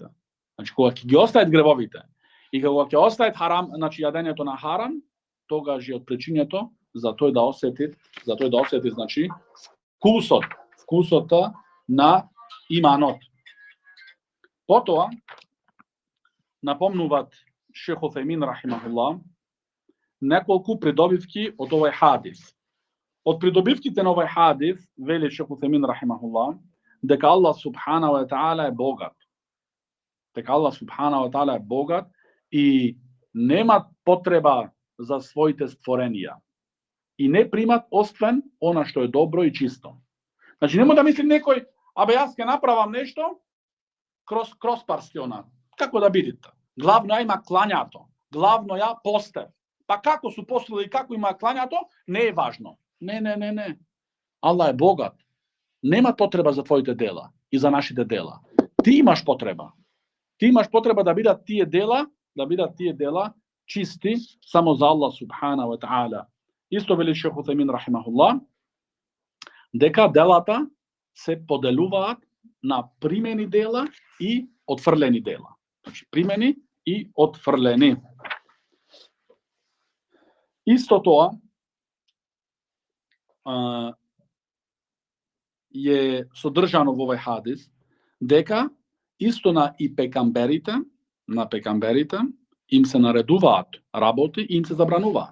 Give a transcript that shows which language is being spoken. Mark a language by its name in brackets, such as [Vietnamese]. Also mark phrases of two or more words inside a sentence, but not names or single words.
[Macedonian] Значи, кога ќе ги остават гревовите и кога ќе остават харам, значи јадењето на харам, тогаш е од причињето за тој да осети, значи, вкусот на иманот. Потоа напомнуваат Шех Утајмин рахимахуллах неколку придобивки од овој хадис. Од придобивките на овој хадис, вели Шех Утајмин рахимахуллах, дека [Arabic] الله سبحانه وتعالى [Macedonian] е богат. И нема потреба за своите створенија. И не примат освен она што е добро и чисто. Значи, нема да мисли некој, јас ќе направам нешто, крос парстиона. Како да бидите? Главно ја има клањато. Главно ја постев. Па како су постели и како има клањато, не е важно. Не. Аллах е богат. Нема потреба за твоите дела и за нашите дела. Ти имаш потреба. Да бидат тие дела чисти само за [Arabic] الله سبحانه وتعالى. [Macedonian] Исто вели Шех Утајмин рахимахуллах, дека делата се поделуваат на примени дела и отфрлени дела. Значи, примени и отфрлени. Исто тоа е содржано во овој хадис, дека исто на пекамберите им се наредуваат работи и им се забрануваат.